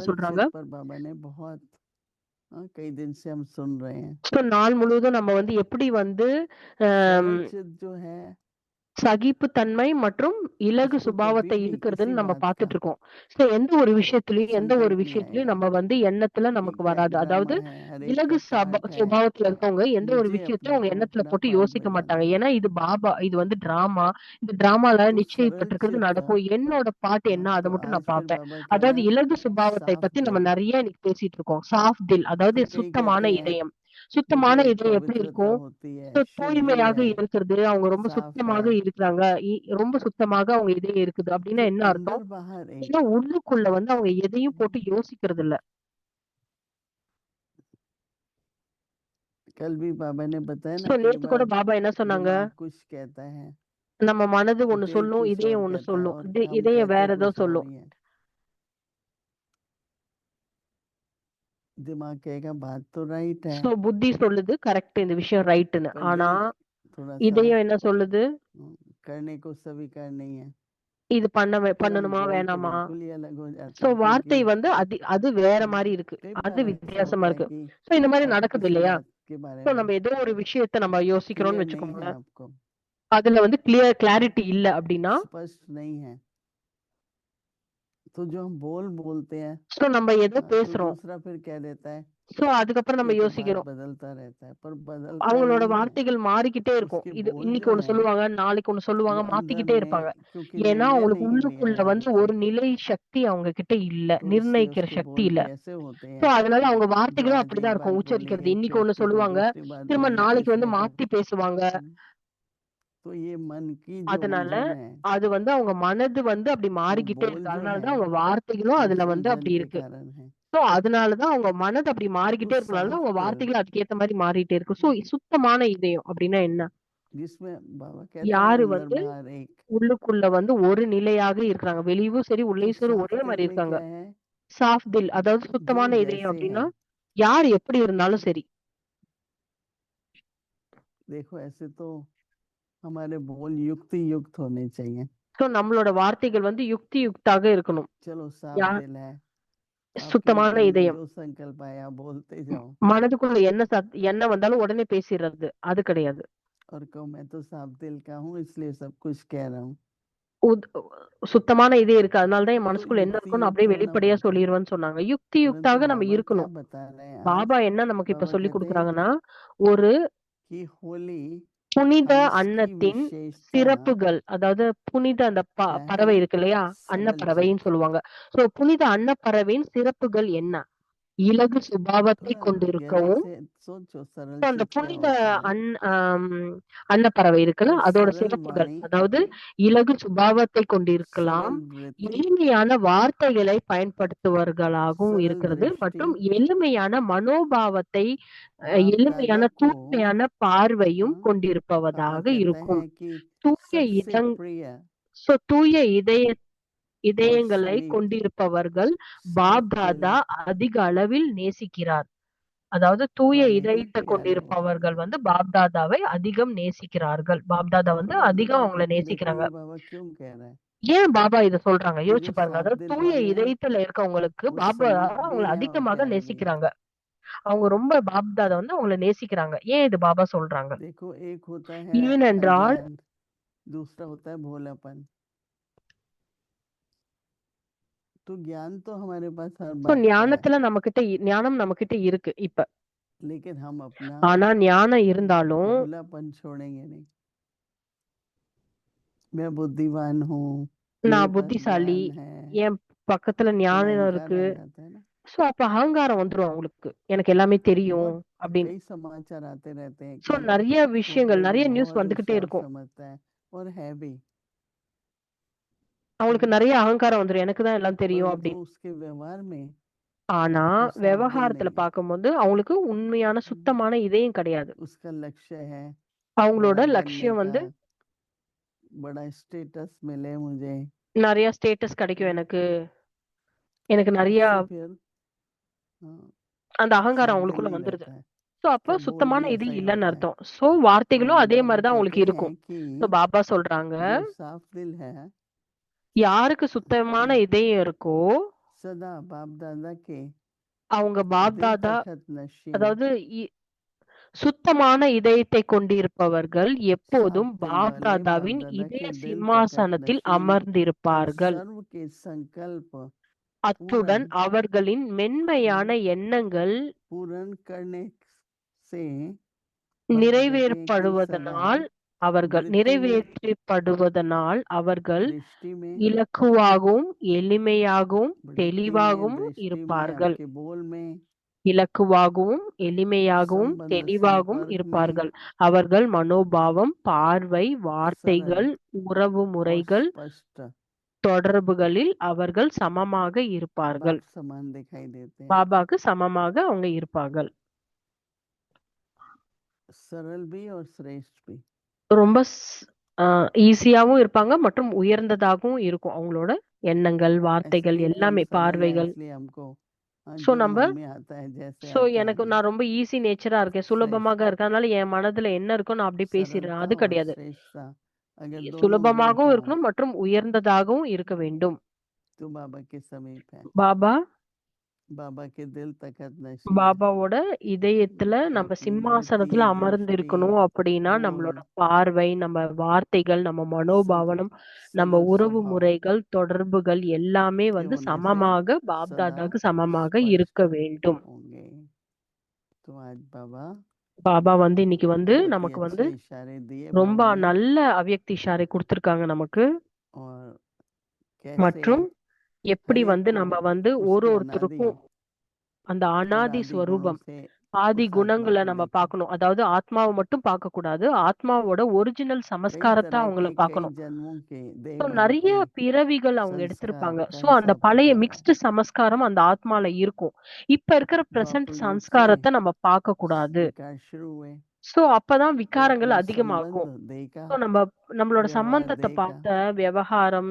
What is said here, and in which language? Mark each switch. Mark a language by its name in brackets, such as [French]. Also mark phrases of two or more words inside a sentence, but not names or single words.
[Hindi] सरल [Tamil] சொல்றாங்க? [Hindi] चित पर बाबा ने बहुत कई दिन से हम सुन रहे हैं। [Tamil] ஸோ நாள் முழுவதும் நம்ம வந்து எப்படி வந்து [Hindi] सरल அம் चित जो है [Tamil] சகிப்புத்தன்மை மற்றும் இலகு [Hindi] उसको कभी [Tamil] சுபாவத்தை [Hindi] भी [Tamil] இருக்குறதுன்னு [Hindi] किसी [Tamil] நம்ம [Hindi] बात का [Tamil] பார்த்துட்டு இருக்கோம். ஸோ எந்த ஒரு [Hindi] संकल्प नहीं [Tamil] விஷயத்திலயும் [Hindi] आएगा [Tamil] நம்ம வந்து எண்ணத்துல [Hindi] कि [Tamil] நமக்கு [Hindi] क्या [Tamil] வராது. [Hindi] ड्रामा [Tamil] அதாவது [Hindi] है, हर एक [Tamil] இலகு [Hindi] का पार्ट है, [Tamil] சுபாவத்துல இருக்கவங்க எந்த ஒரு [Hindi] मुझे [Tamil] விஷயத்தையும் [Hindi] अपने [Tamil] அவங்க [Hindi] को [Tamil] எண்ணத்துல [Hindi] अपना [Tamil] போட்டு [Hindi] पार्ट [Tamil] யோசிக்க [Hindi] बजाना [Tamil] மாட்டாங்க. [Hindi] है। [Tamil] ஏன்னா இது பாபா, இது வந்து டிராமா. இந்த டிராமால [Hindi] तो सरल [Tamil] நிச்சயிக்கப்பட்டிருக்கிறது [Hindi] चित [Tamil] நடக்கும். என்னோட பாட்டு என்ன [Hindi] तो [Tamil] அத மட்டும் [Hindi] आज [Tamil] நான் [Hindi] फिर [Tamil] பார்ப்பேன். [Hindi] बाबा कह रहे [Tamil] அதாவது [Hindi] हैं [Tamil] இலகு சுபாவத்தை [Hindi] साफ [Tamil] பத்தி நம்ம [Hindi] दिल। [Tamil] நிறைய இன்னைக்கு பேசிட்டு இருக்கோம். [Hindi] साफ दिल, [Tamil] அதாவது [Hindi] तो कई [Tamil] சுத்தமான [Hindi] कहते हैं [Tamil] இதயம். [Hindi] कि [Tamil] சுத்தமான [Hindi] बहुत [Tamil] இதயம் எப்படி [Hindi] पवित्रता [Tamil] இருக்கும்? [Hindi] होती है, [Tamil] ஸோ [Hindi] शुद्धि [Tamil] தூய்மையாக [Hindi] है, [Tamil] இருக்கிறது, அவங்க ரொம்ப [Hindi] साफ है, [Tamil] சுத்தமாக இருக்கிறாங்க. ரொம்ப சுத்தமாக அவங்க இதயம் இருக்குது. அப்படின்னா [Hindi] तो [Tamil] என்ன அர்த்தம்? [Hindi] अंदर बाहर [Tamil] ஏன்னா [Hindi] एक। [Tamil] உள்ளுக்குள்ள வந்து அவங்க எதையும் போட்டு யோசிக்கிறது இல்ல. [Hindi] कल भी बाबा ने बताया [Tamil] ஸோ [Hindi] ना, कई [Tamil] நேத்து கூட [Hindi] बार [Tamil] பாபா என்ன சொன்னாங்க? [Hindi] दिमाग कुछ कहता है, [Tamil] நம்ம மனது ஒண்ணு [Hindi] दिल [Tamil] சொல்லும், [Hindi] कुछ और [Tamil] இதயம் ஒண்ணு [Hindi] कहता है [Tamil] சொல்லும். [Hindi] और हम [Tamil] இதயம் [Hindi] कहते [Tamil] வேற ஏதோ [Hindi] कुछ और [Tamil] சொல்லும். [Hindi] ही है। दिमाग कहेगा बात तो राइट है, [Tamil] ஸோ புத்தி சொல்லுது கரெக்ட், இந்த விஷயம் ரைட்டுன்னு. [Hindi] पर [Tamil] ஆனா [Hindi] दिल थोड़ा सा [Tamil] இதயம் என்ன சொல்லுது? [Hindi] करने को स्वीकार नहीं है। [Tamil] இது [Hindi] फिर हम [Tamil] பண்ணணுமா [Hindi] बोल तो [Tamil] வேணாமா? [Hindi] बिल्कुल ही अलग हो जाते [Tamil] ஸோ [Hindi] हैं, क्योंकि [Tamil] வார்த்தை வந்து அது வேற மாரி இருக்கு. [Hindi] कई [Tamil] அது [Hindi] बार ऐसा [Tamil] வித்தியாசமா [Hindi] होता है [Tamil] இருக்கு. [Hindi] कि [Tamil] ஸோ இந்த மாரி [Hindi] आप [Tamil] நடக்குது [Hindi] किसी [Tamil] இல்லையா? [Hindi] बात के बारे [Tamil] ஸோ [Hindi] में [Tamil] நம்ம ஏதோ ஒரு விஷயத்த நம்ம யோசிக்கிறோம்னு [Hindi] क्लियर नहीं है, [Tamil] வச்சுக்கோங்களேன். [Hindi] आपको [Tamil] அதுல வந்து கிளாரிட்டி இல்ல அப்படின்னா, [Hindi] स्पष्ट नहीं है, तो जो हम बोलते हैं [Tamil] ஸோ நம்ம ஏதோ [Hindi] तो [Tamil] பேசுறோம். [Hindi] दूसरा फिर कह देता है [Tamil] ஸோ அதுக்கப்புறம் நம்ம [Hindi] ये तो बात [Tamil] யோசிக்கிறோம். [Hindi] बदलता रहता है, पर बदलता [Tamil] அவங்களோட [Hindi] नहीं है। [Tamil] வார்த்தைகள் மாறிக்கிட்டே இருக்கும். [Hindi] उसके [Tamil] இது [Hindi] बोल [Tamil] இன்னைக்கு [Hindi] जो [Tamil] ஒண்ணு [Hindi] है [Tamil] சொல்லுவாங்க, நாளைக்கு ஒண்ணு சொல்லுவாங்க, [Hindi] वो अंदर [Tamil] மாத்திக்கிட்டே [Hindi] में, [Tamil] இருப்பாங்க. [Hindi] क्योंकि [Tamil] ஏன்னா [Hindi] निर्णय [Tamil] அவங்களுக்கு [Hindi] नहीं लिया [Tamil] உள்ளுக்குள்ள [Hindi] है [Tamil] வந்து [Hindi] उसने, [Tamil] ஒரு நிலை சக்தி அவங்க கிட்ட இல்ல. [Hindi] तो इसलिए [Tamil] நிர்ணயிக்கிற [Hindi] उसके [Tamil] சக்தி [Hindi] बोल [Tamil] இல்ல. [Hindi] भी ऐसे होते [Tamil] ஸோ [Hindi] हैं। [Tamil] அதனால அவங்க [Hindi] जो [Tamil] வார்த்தைகளும் [Hindi] आज [Tamil] அப்படிதான் [Hindi] एक [Tamil] இருக்கும் [Hindi] बात [Tamil] உச்சரிக்கிறது. [Hindi] बोलेंगे, [Tamil] இன்னைக்கு [Hindi] फिर [Tamil] ஒண்ணு [Hindi] फिर [Tamil] சொல்லுவாங்க, [Hindi] दूसरी बात [Tamil] திரும்ப [Hindi] बोलेंगे, [Tamil] நாளைக்கு வந்து [Hindi] तीसरे को [Tamil] மாத்தி பேசுவாங்க. [Hindi] तो ये मन की जो [Tamil] அதனால [Hindi] उलझन है, [Tamil] அது வந்து அவங்க மனது வந்து அப்படி [Hindi] वो [Tamil] மாறிக்கிட்டே [Hindi] बोल [Tamil] இருக்கு. [Hindi] जो [Tamil] அதனால [Hindi] है [Tamil] தான் அவங்க வார்த்தைகளும் [Hindi] उस [Tamil] அதுல வந்து [Hindi] उलझन [Tamil] அப்படி [Hindi] के [Tamil] இருக்கு. [Hindi] कारण है। [Tamil] ஸோ அதனால தான் அவங்க மனது அப்படி [Hindi] तो [Tamil] மாறிக்கிட்டே இருக்கனால தான் [Hindi] साफ [Tamil] அவங்க [Hindi] दिल [Tamil] வார்த்தைகள் அதுக்கேத்த மாரி மாறிட்டே இருக்கு. ஸோ சுத்தமான இதயம் அப்படின்னா என்ன? [Hindi] जिसमें बाबा कहते हैं [Tamil] யாரு [Hindi] अंदर [Tamil] வந்து [Hindi] बाहर एक। [Tamil] உள்ளுக்குள்ள வந்து ஒரு நிலையாக இருக்கிறாங்க. வெளியவும் சரி, [Hindi] तो [Tamil] உள்ளேயும் சரி [Hindi] साफ [Tamil] ஒரே [Hindi] दिल [Tamil] மாரி [Hindi] में [Tamil] இருக்காங்க. [Hindi] क्या है, साफ दिल, [Tamil] அதாவது [Hindi] जो [Tamil] சுத்தமான இதயம் [Hindi] जैसे है। [Tamil] அப்படின்னா, யார் எப்படி இருந்தாலும் சரி. [Hindi] देखो ऐसे तो हमारे बोल युक्ति युक्त होने चाहिए। [Tamil] ஸோ நம்மளோட வார்த்தைகள் வந்து யுக்தாக இருக்கணும். [Hindi] चलो साफ [Tamil] யார் [Hindi] दिल है, आपके [Tamil] சுத்தமான [Hindi] मन में [Tamil] இதயம். [Hindi] जो संकल्प आया बोलते जाओ, [Tamil] மனதுக்குள்ள என்ன வந்தாலும் உடனே பேசிறது. அது கிடையாது. [Hindi] और कहो मैं तो साफ दिल का हूँ इसलिए सब कुछ कह रहा हूँ। [Tamil] உத் சுத்தமான இதயம் இருக்கு. அதனால தான் என் [Hindi] तो [Tamil] மனசுக்குள்ள என்ன [Hindi] युक्ति [Tamil] இருக்குன்னு [Hindi] युक्त [Tamil] அப்படியே [Hindi] होना [Tamil] வெளிப்படையா [Hindi] पड़ता है, [Tamil] சொல்லிருவேன்னு சொன்னாங்க. [Hindi] परंतु [Tamil] யுக்தாக நம்ம [Hindi] बाबा क्या [Tamil] இருக்கணும். [Hindi] बता रहे हैं आज? [Tamil] பாபா என்ன நமக்கு இப்ப [Hindi] बाबा [Tamil] சொல்லிக் [Hindi] कहते हैं [Tamil] குடுக்குறாங்கன்னா, ஒரு [Hindi] कि होली [Tamil] புனித [Hindi] अंश की [Tamil] அன்னத்தின் [Hindi] विशेषता [Tamil] சிறப்புகள், அதாவது புனித அந்த [Hindi] क्या है, [Tamil] பறவை இருக்கு இல்லையா? [Hindi] सरल [Tamil] அன்னப்பறவைன்னு [Hindi] चित। [Tamil] சொல்லுவாங்க. சோ புனித அன்னப்பறவையின் சிறப்புகள் என்ன? இலகு சுபாவத்தை [Hindi] थोड़ा गहराई [Tamil] கொண்டிருக்கவும், [Hindi] से सोचो सरल [Tamil] அந்த [Hindi] चित क्या [Tamil] புனித [Hindi] होता है, [Tamil] அன் ஆம் அன்னப்பறவை இருக்குல்ல, [Hindi] और [Tamil] அதோட [Hindi] सरल [Tamil] சிறப்புகள், [Hindi] वाणी, [Tamil] அதாவது இலகு சுபாவத்தை கொண்டிருக்கலாம், [Hindi] सरल वृत्ति, [Tamil] எளிமையான வார்த்தைகளை பயன்படுத்துபவர்களாகவும் [Hindi] सरल [Tamil] இருக்கிறது, [Hindi] दृष्टि, [Tamil] மற்றும் எளிமையான மனோபாவத்தை, [Hindi] बाप [Tamil] எளிமையான [Hindi] दादा को [Tamil] தூய்மையான பார்வையும் [Hindi] बाबा [Tamil] கொண்டிருப்பவதாக [Hindi] कहता [Tamil] இருக்கும். [Hindi] है कि [Tamil] தூய [Hindi] सबसे प्रिय, [Tamil] தூய [Hindi] और [Tamil] இதயங்களை [Hindi] समीप, [Tamil] கொண்டிருப்பவர்கள் [Hindi] साफ [Tamil] பாப் [Hindi] दिल [Tamil] தாதா அதிக அளவில் நேசிக்கிறார். அதாவது தூய [Hindi] वाले ही [Tamil] இதயத்தை [Hindi] प्यारे होते [Tamil] கொண்டிருப்பவர்கள் [Hindi] हैं। [Tamil] வந்து பாப் தாதாவை அதிகம் நேசிக்கிறார்கள். பாப் தாதா வந்து அதிகம் அவங்கள [Hindi] क्योंकि देखो [Tamil] நேசிக்கிறாங்க. [Hindi] ये बाबा क्यों कह रहा है [Tamil] ஏன் பாபா இத சொல்றாங்க? [Hindi] कि [Tamil] யோசிச்சு [Hindi] जो [Tamil] பாருங்க. [Hindi] साफ [Tamil] அதாவது [Hindi] दिल [Tamil] தூய [Hindi] वाले हैं [Tamil] இதயத்துல இருக்கவங்களுக்கு [Hindi] वो [Tamil] பாபா [Hindi] समीप भी [Tamil] அவங்கள [Hindi] हैं और [Tamil] அதிகமாக [Hindi] प्यारे भी हैं। [Tamil] நேசிக்கிறாங்க. அவங்க ரொம்ப பாப் தாதா வந்து அவங்கள நேசிக்கிறாங்க. ஏன் இது பாபா சொல்றாங்க? [Hindi] देखो एक होता है [Tamil] ஏனென்றால் [Hindi] अज्ञान, दूसरा होता है भोलापन। तो ज्ञान तो हमारे पास हर [Tamil] சோ [Hindi] बात का है, [Tamil] ஞானம் நம்மகிட்ட இருக்கு இப்ப. [Hindi] लेकिन हम अपना [Tamil] ஆனா ஞானம் இருந்தாலும் [Hindi] भोलापन छोड़ेंगे नहीं। मैं बुद्धिमान हूँ, मेरे [Tamil] நான் [Hindi] पास [Tamil] புத்திசாலி, [Hindi] ज्ञान है, [Tamil] என் பக்கத்துல [Hindi] थोड़ा [Tamil] ஞானம் [Hindi] अहंकार [Tamil] இருக்கு. [Hindi] आ जाता है ना। [Tamil] சோ அப்ப அகங்காரம் வந்துரும் அவங்களுக்கு. எனக்கு எல்லாமே தெரியும் [Hindi] बहुत [Tamil] அப்படின்னு. [Hindi] कई समाचार आते रहते हैं [Tamil] சோ [Hindi] कि [Tamil] நிறைய [Hindi] वो [Tamil] விஷயங்கள், [Hindi] अपने को [Tamil] நிறைய நியூஸ் [Hindi] बहुत [Tamil] வந்துகிட்டே [Hindi] होशियार [Tamil] இருக்கும். [Hindi] समझता है और है भी, [Tamil] அவங்களுக்கு நிறைய அகங்காரம் வந்துரும். எனக்கு தான் எல்லாம் தெரியும் [Hindi] परंतु [Tamil] அப்படின்னு. [Hindi] उसके व्यवहार में [Tamil] ஆனா [Hindi] वो साफ दिल [Tamil] விவகாரத்துல [Hindi] नहीं है। [Tamil] பார்க்கும்போது அவங்களுக்கு உண்மையான சுத்தமான இதயம் கிடையாது. [Hindi] उसका लक्ष्य है [Tamil] அவங்களோட [Hindi] बड़ा बनने [Tamil] லட்சியம் [Hindi] का, [Tamil] வந்து [Hindi] बड़ा स्टेटस मिले मुझे, [Tamil] நிறைய ஸ்டேட்டஸ் கிடைக்கும் எனக்கு. எனக்கு நிறைய [Hindi] उससे फिर हाँ, [Tamil] அந்த அகங்காரம் [Hindi] शब्द [Tamil] அவங்களுக்குள்ள [Hindi] नहीं [Tamil] வந்துருது. [Hindi] रहता है। [Tamil] சோ அப்ப [Hindi] तो बोल [Tamil] சுத்தமான [Hindi] भी [Tamil] இது [Hindi] ऐसा ही [Tamil] இல்லன்னு [Hindi] होता है। [Tamil] அர்த்தம். சோ [Hindi] तो [Tamil] வார்த்தைகளும் அதே [Hindi] बाबा [Tamil] மாதிரிதான் [Hindi] कहते [Tamil] அவங்களுக்கு [Hindi] हैं [Tamil] இருக்கும். [Hindi] कि [Tamil] சோ பாபா சொல்றாங்க, [Hindi] जो साफ दिल है [Tamil] யாருக்கு சுத்தமான இதயம் இருக்கோ [Hindi] सदा बाप दादा के [Tamil] அவங்க [Hindi] दिल [Tamil] பாப்தாதா, [Hindi] तखत नशीन [Tamil] அதாவது சுத்தமான இதயத்தை கொண்டிருப்பவர்கள் [Hindi] साफ [Tamil] எப்போதும் [Hindi] दिल वाले बाप [Tamil] பாப்தாதாவின் [Hindi] दादा [Tamil] இதய [Hindi] के दिल तखत [Tamil] சிம்மாசனத்தில் [Hindi] नशीन और [Tamil] அமர்ந்திருப்பார்கள். [Hindi] सर्व के संकल्प [Tamil] அத்துடன் [Hindi] पूर्ण [Tamil] அவர்களின் மென்மையான எண்ணங்கள் [Hindi] पूर्ण करने से बाबा कहते हैं कि सदा [Tamil] நிறைவேற்றப்படுவதனால் [Hindi] वृत्ति में [Tamil] நிறைவேற்றப்படுவதனால் அவர்கள் [Hindi] दृष्टि में [Tamil] இலக்குவாகவும் எளிமையாகவும் [Hindi] वृत्ति में [Tamil] தெளிவாகவும் [Hindi] दृष्टि में [Tamil] இருப்பார்கள். [Hindi] आपके बोल में [Tamil] இலக்குவாகவும் எளிமையாகவும் [Hindi] संबंध [Tamil] தெளிவாகவும் [Hindi] संपर्क में [Tamil] இருப்பார்கள். அவர்கள் மனோபாவம், பார்வை, [Hindi] सरल [Tamil] வார்த்தைகள், உறவு [Hindi] और [Tamil] முறைகள், [Hindi] स्पष्ट [Tamil] தொடர்புகளில் அவர்கள் சமமாக இருப்பார்கள். [Hindi] बाप समान दिखाई देते हैं। [Tamil] பாபாக்கு சமமாக அவங்க இருப்பார்கள். [Hindi] सरल भी और श्रेष्ठ भी। [Tamil] ரொம்ப ஈஸியாவும் இருப்பாங்க மற்றும் உயர்ந்ததாகவும் இருக்கும் அவங்களோட எண்ணங்கள், [Hindi] ऐसा [Tamil] வார்த்தைகள், [Hindi] नहीं कि हम [Tamil] எல்லாமே [Hindi] सरल है [Tamil] பார்வைகள். [Hindi] इसलिए हमको [Tamil] சோ [Hindi] जो [Tamil] நம்ம [Hindi] मन में आता है जैसे [Tamil] சோ [Hindi] आता है [Tamil] எனக்கு நான் ரொம்ப [English] easy nature [Tamil] இருக்கேன், சுலபமாக [Hindi] श्रेष्ठ [Tamil] இருக்கேன், அதனால என் மனதுல என்ன இருக்கோ நான் அப்படி பேசிடுறேன். [Hindi] सरलता [Tamil] அது [Hindi] और [Tamil] கிடையாது. [Hindi] श्रेष्ठता अगर दोनों गुण [Tamil] சுலபமாகவும் [Hindi] हो [Tamil] இருக்கணும் மற்றும் உயர்ந்ததாகவும் இருக்க வேண்டும். [Hindi] तो बाबा के समीप है। [Tamil] பாபா [Hindi] बाबा के दिल तखत नशीन [Tamil] பாபாவோட இதயத்துல [Hindi] तो [Tamil] நம்ம [Hindi] अपनी [Tamil] சிம்மாசனத்துல [Hindi] वृत्ति [Tamil] அமர்ந்து [Hindi] दृष्टि [Tamil] இருக்கணும் அப்படின்னா நம்மளோட [Hindi] बोल [Tamil] பார்வை, நம்ம வார்த்தைகள், நம்ம [Hindi] सब [Tamil] மனோபாவனம், நம்ம [Hindi] सदल [Tamil] உறவு [Hindi] स्वभाव [Tamil] முறைகள், தொடர்புகள் எல்லாமே [Hindi] के [Tamil] வந்து [Hindi] होने से [Tamil] சமமாக [Hindi] सदा [Tamil] பாப்தாதாக்கு சமமாக இருக்க [Hindi] स्पष्ट [Tamil] வேண்டும். [Hindi] होंगे। तो आज बाबा [Tamil] பாபா வந்து இன்னைக்கு வந்து [Hindi] बहुत ही [Tamil] நமக்கு வந்து [Hindi] अच्छे इशारे दिए [Tamil] ரொம்ப [Hindi] बोलने [Tamil] நல்ல [Hindi] अव्यक्त इशारे [Tamil] கொடுத்திருக்காங்க நமக்கு. [Hindi] और कैसे [Tamil] மற்றும் எப்படி [Hindi] हर एक [Tamil] வந்து [Hindi] को [Tamil] நம்ம வந்து ஒரு [Hindi] उसके अनादि [Tamil] ஒருத்தருக்கும் அந்த [Hindi] और [Tamil] அனாதி [Hindi] आदि गुणों [Tamil] ஸ்வரூபம், [Hindi] से [Tamil] ஆதி [Hindi] उस आत्मा [Tamil] குணங்களை [Hindi] को [Tamil] நம்ம [Hindi] देखें। [Tamil] பார்க்கணும். அதாவது ஆத்மாவை மட்டும் பார்க்க கூடாது, ஆத்மாவோட ஒரிஜினல் [Hindi] कई [Tamil] சமஸ்காரத்தை [Hindi] तरह [Tamil] அவங்கள [Hindi] के कई [Tamil] பார்க்கணும். [Hindi] जन्मों के देह [Tamil] ஸோ [Hindi] मन [Tamil] நிறைய [Hindi] के [Tamil] பிறவிகள் அவங்க [Hindi] संस्कार [Tamil] எடுத்திருப்பாங்க. [Hindi] का [Tamil] ஸோ அந்த [Hindi] हिसाब [Tamil] பழைய [Hindi] किताब है। [Tamil] மிக்ஸ்டு சமஸ்காரம் அந்த ஆத்மால இருக்கும். இப்ப இருக்கிற பிரசன்ட் [Hindi] द्वापर युग से [Tamil] சம்ஸ்காரத்தை நம்ம பார்க்க கூடாது. [Hindi] विकार शुरू हुए [Tamil] ஸோ அப்பதான் [Hindi] तो [Tamil] விகாரங்கள் [Hindi] अपना [Tamil] அதிகமாகும். [Hindi] संबंध देह का [Tamil] ஸோ நம்மளோட [Hindi] व्यवहार [Tamil] சம்பந்தத்தை [Hindi] देह का [Tamil] பார்த்த விவகாரம்